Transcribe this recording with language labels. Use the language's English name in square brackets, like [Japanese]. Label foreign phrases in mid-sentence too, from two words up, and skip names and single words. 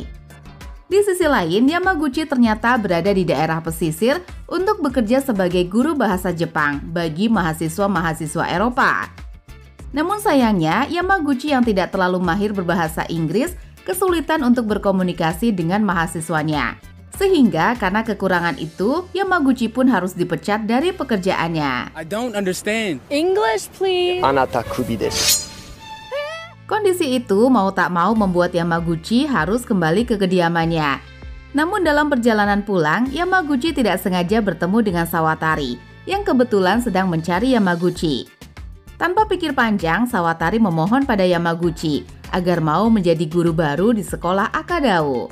[Indonesian] Di sisi lain, Yamaguchi ternyata berada di daerah pesisir untuk bekerja sebagai guru bahasa Jepang bagi mahasiswa-mahasiswa Eropa. Namun sayangnya, Yamaguchi yang tidak terlalu mahir berbahasa Inggris kesulitan untuk berkomunikasi dengan mahasiswanya. Sehingga karena kekurangan itu, Yamaguchi pun harus dipecat dari pekerjaannya. [English] I don't understand. English please. [Japanese] あなた首です. [Indonesian] Kondisi itu mau tak mau membuat Yamaguchi harus kembali ke kediamannya. Namun dalam perjalanan pulang, Yamaguchi tidak sengaja bertemu dengan Sawatari yang kebetulan sedang mencari Yamaguchi. Tanpa pikir panjang, Sawatari memohon pada Yamaguchi agar mau menjadi guru baru di sekolah Akadao.